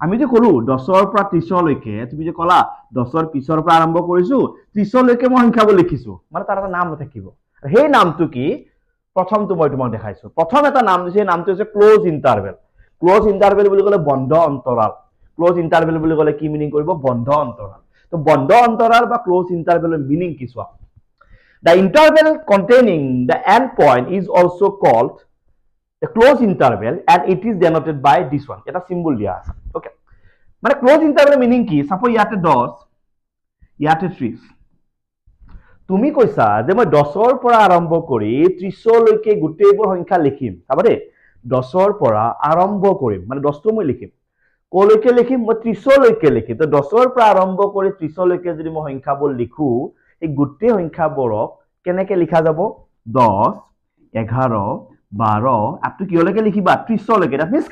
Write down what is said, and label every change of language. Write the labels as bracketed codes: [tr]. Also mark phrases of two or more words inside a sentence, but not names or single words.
[as] আমি যে কলো 10ৰ পৰা 30 লৈকে তুমি যে কলা 10ৰ পিছৰ পৰা আৰম্ভ কৰিছো 30 লৈকে মই সংখ্যাবোৰ লিখিছো মানে তাৰ এটা নাম থাকিব সেই নামটো কি প্ৰথমটো মই তোমাক দেখাইছো প্ৰথম এটা নাম দিছে নামটো হৈছে [en] close interval [as] বুলি ক'লে বন্ধ অন্তৰাল [en] close interval [as] বুলি ক'লে কি মিনিং কৰিব বন্ধ অন্তৰাল তো বন্ধ অন্তৰাল বা [en] close interval [as] মিনিং কি চোৱা [en] the interval containing the end point is also called a close interval and it is denoted by this one [as] এটা symbol দিয়া আছে okay মানে [en] close interval meaning [as] কি suppose ইয়াতে 10 ইয়াতে 30 তুমি কৈছা যে মই 10ৰ পৰা আৰম্ভ কৰি 30 লৈকে গোটেইবোৰ সংখ্যা লিখিম চাবা দে 10ৰ পৰা আৰম্ভ কৰিম মানে 10টো মই লিখিম কলৈকে লিখিম মই 30 লৈকে লিখিম তো 10ৰ পৰা আৰম্ভ কৰি 30 লৈকে যদি মই সংখ্যাবোৰ লিখো এই গোটেই সংখ্যাবোৰক কেনেকে লিখা যাব 10 11 12 আপটো কিলৈকে লিখিবা 30 লৈকে [en] that means